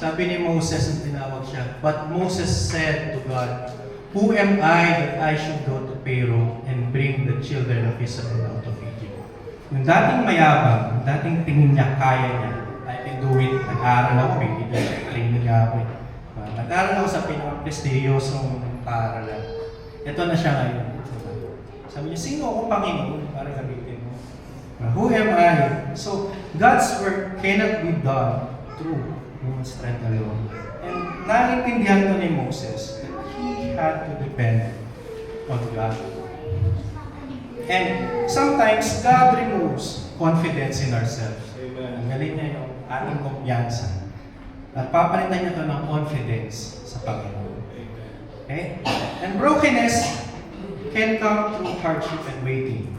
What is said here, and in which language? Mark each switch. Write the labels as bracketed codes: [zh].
[tl] Sabi ni Moses, ang tinawag siya, [en] but Moses said to God, "Who am I that I should go to Pharaoh and bring the children of Israel out of Egypt?" [tl] Yung dating mayabang, yung dating tingin niya, kaya niya, [en] I can do it. [tl] Nag-aaral ako, training niya ako. Nag-aaral ako sa pinaka-prestigyosong paaralan. Ito na siya ngayon. Sabi niya, sino ako, Panginoon, para gamitin mo? [en] Who am I? So, God's work cannot be done through human strength alone. And [tl] naiintindihan to ni [en] Moses that he had to depend on God. And sometimes, God removes confidence in ourselves. [tl] Ang galing niya yung ating kumpiyansa. At papalitan niya ito ng confidence sa Panginoon. [en] Okay? And brokenness can come through hardship and waiting.